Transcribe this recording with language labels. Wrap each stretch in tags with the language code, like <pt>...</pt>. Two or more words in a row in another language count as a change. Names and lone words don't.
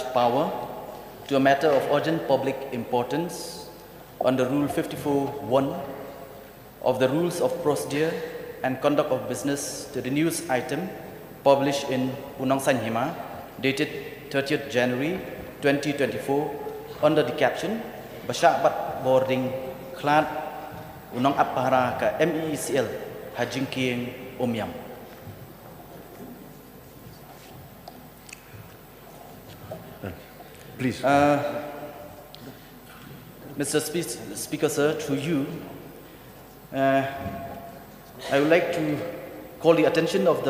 <en>Power to a matter of urgent public importance under Rule 54(1) of the Rules of Procedure and Conduct of Business to the news item published in Unang Sanhima dated 30th January 2024 under the caption</en> <kha>Bashabat Bording Klad Unang Pahara ka Ministerial ha jingkieng uniam.</kha> <en>Please. Mr. Speaker, sir, through you, I would like to call the attention of</en>